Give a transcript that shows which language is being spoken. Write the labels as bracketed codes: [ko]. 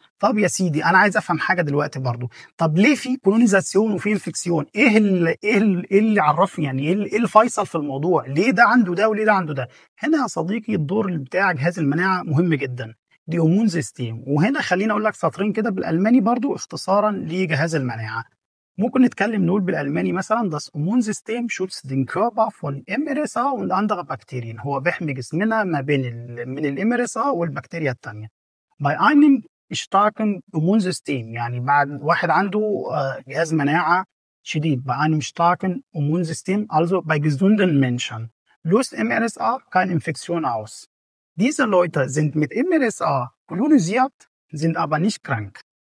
[ar] طب يا سيدي انا عايز افهم حاجه دلوقتي برضو، طب ليه في كولونيزاسيون وفي انفكسيون؟ إيه اللي عرفني يعني إيه الفيصل في الموضوع؟ ليه ده عنده ده وليه ده عنده ده؟ هنا يا صديقي الدور بتاع جهاز المناعه مهم جدا، دي هرمون سيستيم. وهنا خليني اقول لك سطرين كده بالالماني برضو اختصارا لجهاز المناعه. ممكن نتكلم نقول بالألماني مثلا [de] das Immunsystem schützt den Körper von MRSA und andere Bakterien. [ar] هو بيحمي جسمنا ما بين من الام ار اس ا والبكتيريا التانية. [de] bei einem starken Immunsystem، [ar] يعني بعد واحد عنده جهاز مناعة شديد، [de] bei einem starken Immunsystem also bei gesunden Menschen löst MRSA keine Infektion aus. Diese Leute sind mit MRSA kolonisiert, sind aber nicht krank.